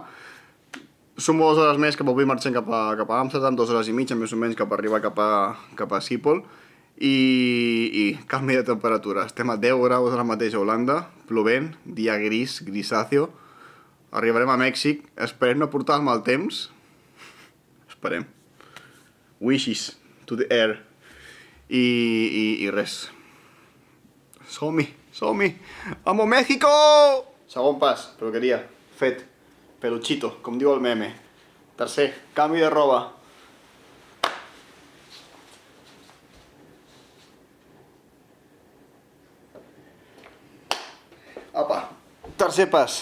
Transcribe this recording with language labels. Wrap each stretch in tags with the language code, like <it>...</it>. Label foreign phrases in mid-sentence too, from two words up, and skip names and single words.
<ca>Sumo 2 hores més cap avui marxem cap a Amsterdam, 2 hores i mitja més o menys cap a arribar cap a Schiphol i canvi de temperatura. Estem a 10 graus ara mateix a Holanda, plovent, dia gris, grisáceo. Arribarem a Mèxic, esperem no portar el mal temps. Esperem.</ca> <en>Wishes to the air.</en> <ca>I res. Som-hi, som-hi!</ca> <es>¡Amo México!</es> <ca>Segon pas, peluqueria, fet. Peluchito, com diu el meme. Tercer, canvi de roba. Apa, tercer pas.</ca>